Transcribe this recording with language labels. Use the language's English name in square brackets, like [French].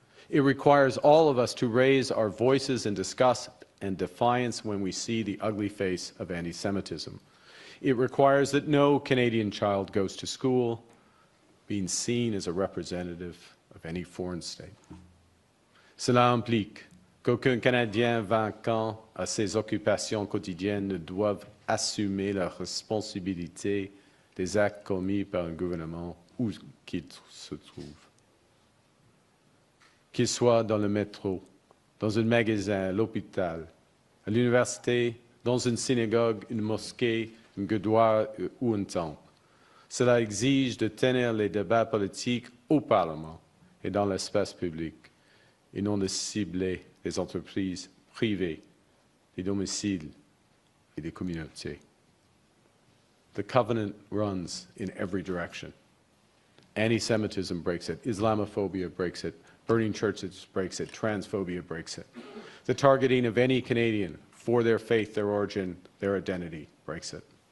[English] It requires all of us to raise our voices in disgust and defiance when we see the ugly face of anti-Semitism. It requires that no Canadian child goes to school being seen as a representative of any foreign state. [French] Cela implique qu'aucun Canadien vainquant à ses occupations quotidiennes ne doive assumer la responsabilité des actes commis par un gouvernement où qu'il se trouve. Qu'il soit dans le métro, dans un magasin, à l'hôpital, à l'université, dans une synagogue, une mosquée, un goudoir ou un temple. Cela exige de tenir les débats politiques au Parlement et dans l'espace public, et non de cibler les entreprises privées, les domiciles et les communautés. [English] The covenant runs in every direction. Anti-Semitism breaks it. Islamophobia breaks it. Burning churches breaks it. Transphobia breaks it. The targeting of any Canadian for their faith, their origin, their identity breaks it.